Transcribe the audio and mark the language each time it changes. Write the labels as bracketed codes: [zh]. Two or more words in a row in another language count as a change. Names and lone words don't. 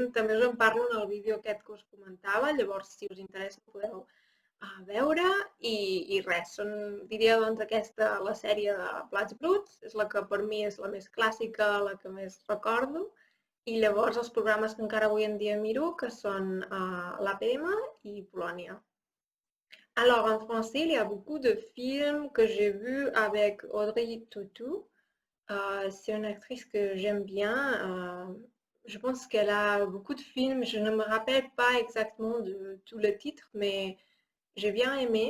[ca] També us en parlo en el vídeo aquest que us comentava, llavors si us interessa podeu veure i res, diria doncs aquesta la sèrie de Plats Bruts, és la que per mi és la més clàssica, la que més recordo, i llavors els programes que encara avui en dia miro, que són l'APM i Polònia. [fr] Alors en français, il y a beaucoup de films que j'ai vus avec Audrey Tautou. C'est une actrice que j'aime bien. Je pense qu'elle a beaucoup de films. Je ne me rappelle pas exactement de tous les titres, mais j'ai bien aimé.